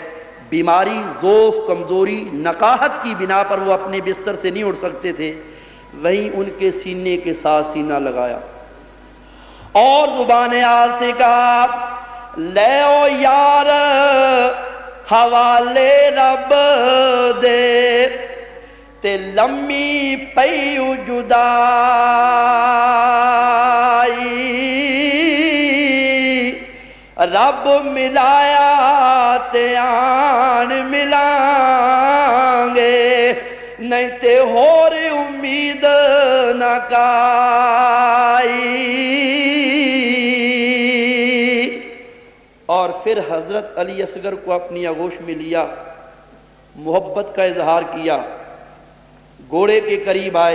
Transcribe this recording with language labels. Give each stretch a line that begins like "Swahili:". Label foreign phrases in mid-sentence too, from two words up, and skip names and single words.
Urdu: بیماری، ضعف، کمزوری، نقاہت کی بنا پر وہ اپنے بستر سے نہیں اٹھ سکتے تھے. وہیں ان کے سینے کے ساتھ سینہ لگایا اور زبان آل سے کہا لے او یار
Punjabi: حوالے رب دے تے لمی پیو جدائی، رب ملایا تے آن ملائیں گے، نہیں تے ہور امید نہ کائی.
Urdu: اور پھر حضرت علی اصغر کو اپنی آغوش میں لیا، محبت کا اظہار کیا، گھوڑے کے قریب آئے.